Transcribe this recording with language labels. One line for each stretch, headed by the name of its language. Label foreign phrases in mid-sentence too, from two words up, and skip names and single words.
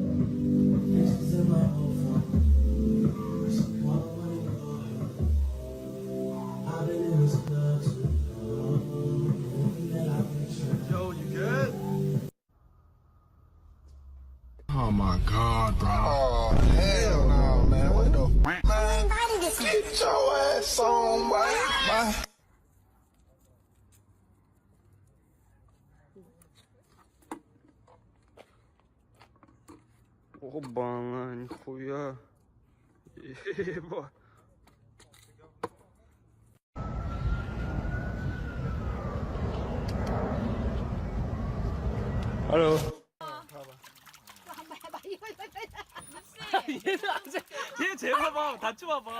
English: Yo, you good? Oh my god, bro. Oh, hell no, man. What the f? Man, get your ass on, man.
Russian: Оба, нихуя. Еба.
English: Hello.
Korean: 얘 재봐봐. 다쳐 봐봐.